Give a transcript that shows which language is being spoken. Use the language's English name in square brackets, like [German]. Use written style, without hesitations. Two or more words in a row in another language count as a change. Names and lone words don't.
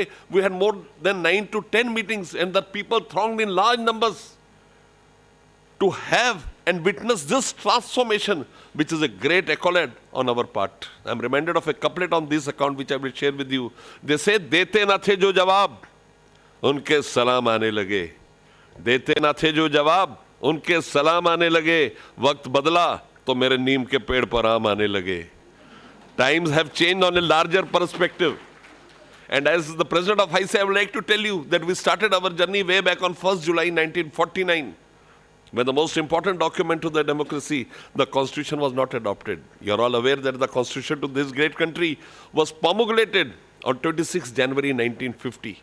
[English] We had more than 9 to 10 meetings, and the people thronged in large numbers to have and witness this transformation, which is a great accolade on our part. I'm reminded of a couplet on this account, which I will share with you. They say, [Urdu] "دیتے نہ تھے جو جواب، ان کے سلام آنے لگے. دیتے نہ تھے جو جواب، ان کے سلام آنے لگے. وقت بدلا، تو میرے نیم کے پیڑ پر آم آنے لگے." [English] Times have changed on a larger perspective. And as the president of ICA, I would like to tell you that we started our journey way back on 1st July 1949. When the most important document to the democracy, the constitution, was not adopted. You're all aware that the constitution to this great country was promulgated on 26 January 1950.